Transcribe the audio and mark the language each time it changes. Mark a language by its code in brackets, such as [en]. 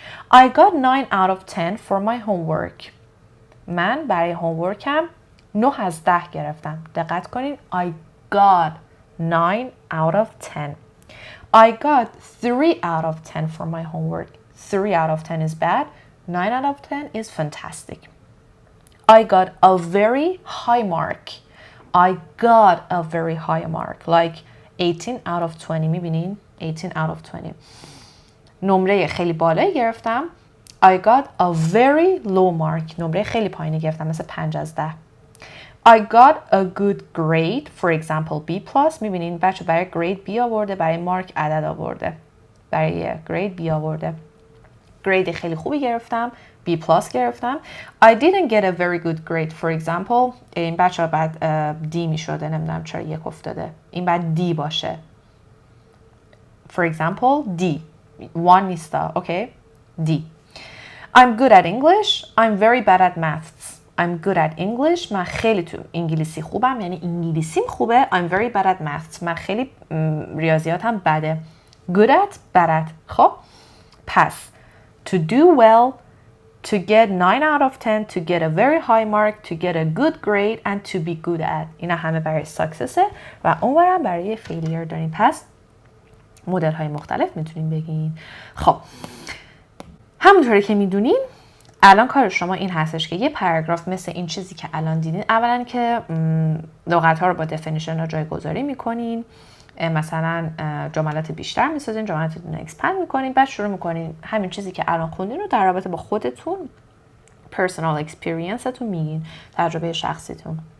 [en] I got 9 out of 10 for my homework. [fa] من برای homeworkم 9 از 10 گرفتم. دقت کنین. [en] I got 9 out of 10. I got 3 out of 10 for my homework. 3 out of 10 is bad. 9 out of 10 is fantastic. I got a very high mark. I got a very high mark. Like 18 out of 20. [fa] میبینین؟ [en] 18 out of 20. [fa] نمره خیلی بالایی گرفتم. [en] I got a very low mark. نمره خیلی پایینی گرفتم. مثل 5 از 10. I got a good grade. For example, B+. [fa] میبینین بچه برای grade B آورده. برای mark عدد آورده. برای grade B آورده. گرید خیلی خوبی گرفتم، B+ گرفتم. [en] I didn't get a very good grade for example. [fa] این بچه ها بعد D می شده، نمیدونم چرا یک افتاده، این بعد D باشه. [en] For example D 1 [fa] نیستا. [en] Okay D. I'm good at English. I'm very bad at maths. I'm good at English. [fa] من خیلی تو انگلیسی خوبم، یعنی انگلیسیم خوبه. [en] I'm very bad at maths. [fa] من خیلی ریاضیاتم بده. [en] Good at bad at. [fa] خب پس [en] to do well, to get 9 out of 10, to get a very high mark, to get a good grade and to be good at. [fa] اینا همه برای success و اونورم برای failure داریم. پس مدل های مختلف میتونیم بگین. خب همونطوری که میدونین الان کار شما این هستش که یه پاراگراف مثل این چیزی که الان دیدین، اولا که لغت ها رو با دفینیشن ها جایگذاری میکنین، مثلا جملات بیشتر میسازین، جملاتتون رو اکسپند میکنین، بعد شروع میکنین همین چیزی که الان خوندین رو در رابطه با خودتون، پرسونال اکسپریانستون میگین، تجربه شخصیتون.